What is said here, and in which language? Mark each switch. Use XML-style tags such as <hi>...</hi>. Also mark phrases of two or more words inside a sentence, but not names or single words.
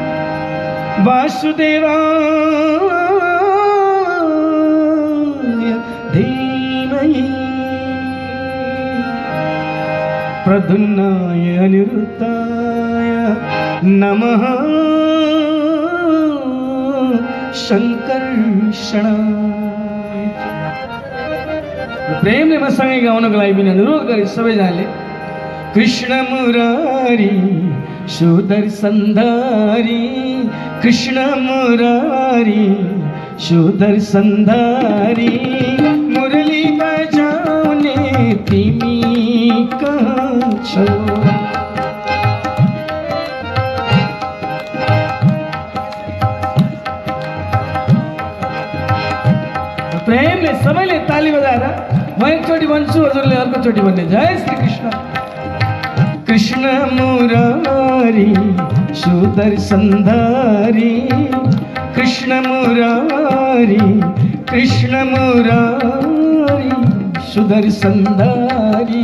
<sa>वासुदेवाय धीमहि प्रद्युम्नाय अनिरुद्धाय नमः शङ्कर्षणाय</sa> <ne>प्रेमले मसँगै गाउनको लागि पनि अनुरोध गरे सबैजनाले कृष्ण मुरारी सुदर्शनधारी कृष्ण मुरारी सुदर्शनधारी मुरली बजाउने तिमी कहाँ छौ प्रेमले सबैले ताली बजाएर म एकचोटि भन्छु हजुरले अर्कोचोटि भन्ने जय श्री कृष्ण कृष्ण मुरारी सुदर्शनधारी कृष्ण मुरारी सुदर्शनधारी</ne>